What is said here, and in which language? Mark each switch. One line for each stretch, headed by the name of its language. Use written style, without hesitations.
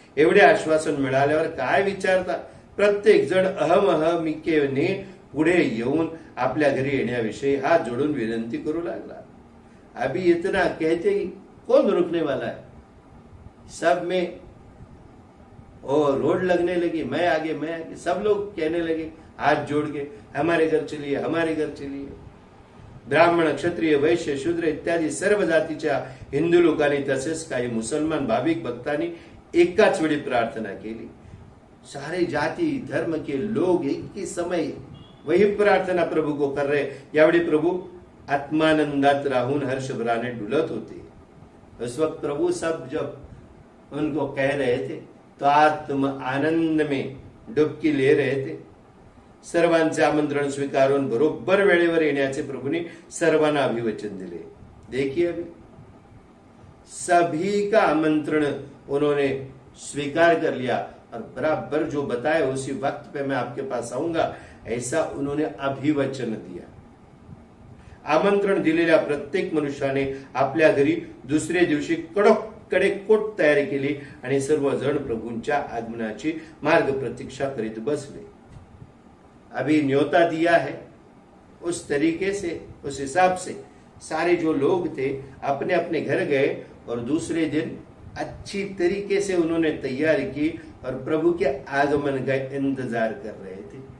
Marathi: एवढे आश्वासन मिळाल्यावर काय विचारता, प्रत्येक जण अहमिकेने पुढे येऊन आपल्या घरी येण्याविषयी हात जोडून विनंती करू लागला.
Hindi: अभी इतना कहते ही कौन रुकने वाला है, सब में और रोड लगने लगी, मैं आगे. सब लोग कहने लगे हाथ जोड़ के, हमारे घर चलिए, हमारे घर चलिए.
Marathi: ब्राह्मण, क्षत्रिय, वैश्य, शूद्र इत्यादी सर्व जातीच्या हिंदू लोकांनी तसेच काही मुसलमान भाविक भक्तांनी एकाच वेळी प्रार्थना केली.
Hindi: सारे जाति धर्म के लोग एक ही समय वही प्रार्थना प्रभु को कर रहे.
Marathi: यावेळी प्रभु आत्मानंदात राहून हर्षभराने डुलत होते.
Hindi: उस वक्त प्रभु सब जब उनको कह रहे थे तो आत्म आनंद में डुबकी ले रहे थे.
Marathi: सर्वांचे आमंत्रण स्वीकारून बरोबर वेळेवर येण्याचे प्रभूने सर्वांना अभिवचन दिले.
Hindi: देखिए अभी सभी का आमंत्रण उन्होंने स्वीकार कर लिया और बराबर जो बताया उसी वक्त पे मैं आपके पास आऊंगा, ऐसा उन्होंने अभिवचन दिया.
Marathi: आमंत्रण दिलेल्या प्रत्येक मनुष्याने आपल्या घरी दुसरे दिवशी कडेकोट तयारी केली आणि सर्वजण प्रभूंच्या आगमनाची मार्ग प्रतीक्षा करीत बसले.
Hindi: अभी न्योता दिया है, उस तरीके से, उस हिसाब से सारे जो लोग थे अपने अपने घर गए और दूसरे दिन अच्छी तरीके से उन्होंने तैयारी की और प्रभु के आगमन का इंतजार कर रहे थे.